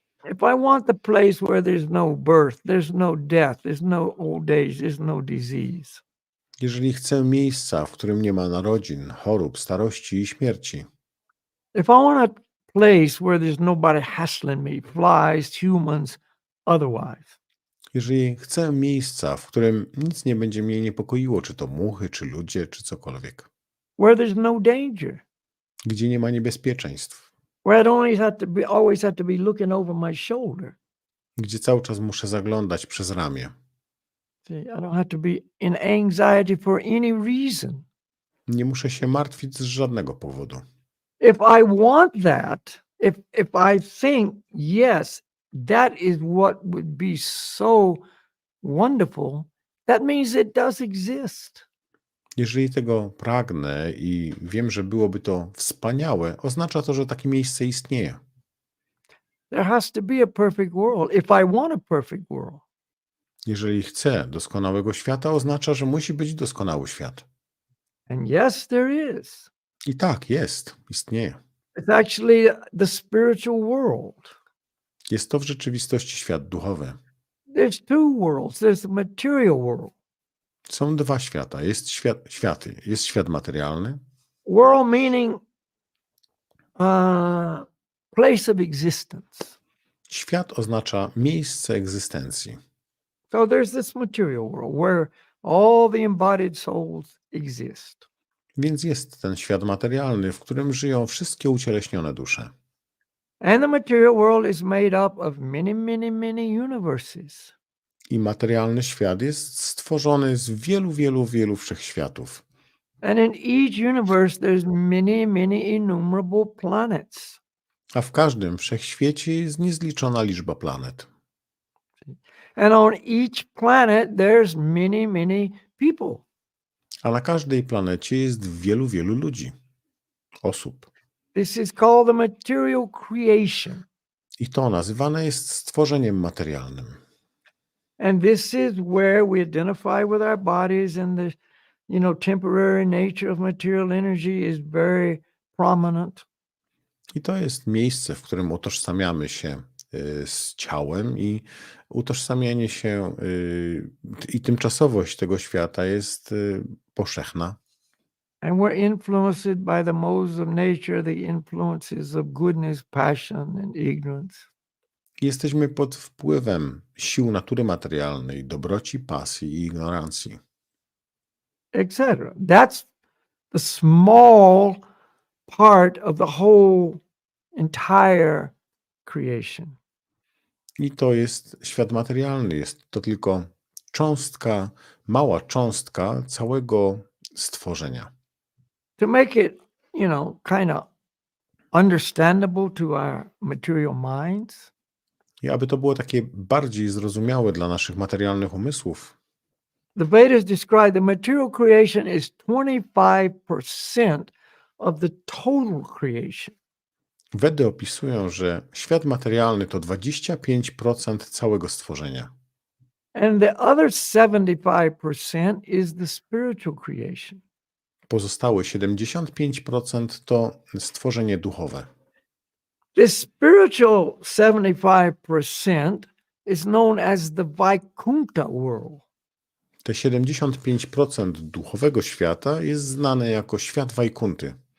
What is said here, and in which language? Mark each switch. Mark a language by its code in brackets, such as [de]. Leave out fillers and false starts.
[en] if I want the place where there's no birth, there's no death, there's no old age, there's no disease, [pl] jeżeli chcę miejsca, w którym nie ma narodzin, chorób, starości i śmierci, [en] if I want a place where there's nobody hassling me, flies, humans, otherwise, [pl] Jeżeli chcę miejsca, w którym nic nie będzie mnie niepokoiło, czy to muchy, czy ludzie, czy cokolwiek, [en] where there's no danger, [pl] gdzie nie ma niebezpieczeństw, [en] where I don't always have to be looking over my shoulder. [pl] gdzie cały czas muszę zaglądać przez ramię. [en] See, I don't have to be in anxiety for any reason. [pl] Nie muszę się martwić z żadnego powodu. [en] If I want that, if I think, yes, that is what would be so wonderful, that means it does exist. [pl] Jeżeli tego pragnę i wiem, że byłoby to wspaniałe, oznacza to, że takie miejsce istnieje. [en] There has to be a perfect world if I want a perfect world. [pl] Jeżeli chcę doskonałego świata, oznacza, że musi być doskonały świat. [en] And yes, there is. [pl] I tak, jest, istnieje. [en] It's actually the spiritual world. [pl] Jest to w rzeczywistości świat duchowy. [en] There's two worlds. There's the material world. [pl] Są dwa świata. Jest światy. Jest świat materialny. [en] World meaning place of existence. [pl] Świat oznacza miejsce egzystencji. [en] So there's this material world where all the embodied souls exist. [pl] Więc jest ten świat materialny, w którym żyją wszystkie ucieleśnione dusze. [en] And the material world is made up of many, many, many universes. [pl] I materialny świat jest stworzony z wielu, wielu, wielu wszechświatów. [en] And in each universe, there's many, many innumerable planets. [pl] A w każdym wszechświecie jest niezliczona liczba planet. [en] And on each planet, there's many, many people. [pl] A na każdej planecie jest wielu, wielu ludzi, osób. [en] This is called the material creation. [pl] I to nazywane jest stworzeniem materialnym. [en] And this is where we identify with our bodies, and the, temporary nature of material energy is very prominent. [pl] I to jest miejsce, w którym utożsamiamy się z ciałem i utożsamianie się i tymczasowość tego świata jest powszechna. [en] And we're influenced by the modes of nature, the influences of goodness, passion, and ignorance. [pl] Jesteśmy pod wpływem sił natury materialnej, dobroci, pasji i ignorancji. [en] Etc. That's the small part of the whole entire creation. [pl] I to jest świat materialny. Jest to tylko cząstka, mała cząstka całego stworzenia. [en] To make it, kind of understandable to our material minds, [pl] I aby to było takie bardziej zrozumiałe dla naszych materialnych umysłów, [en] the Vedas describe the material creation is 25% of the total creation. [pl] Wedy opisują, że świat materialny to 25% całego stworzenia. [en] And the other 75% is the spiritual creation. [pl] Pozostałe 75% to stworzenie duchowe. [en] This spiritual 75% is known as the Vaikuntha world. [pl] Te 75% duchowego świata jest znane jako świat Wajkunty.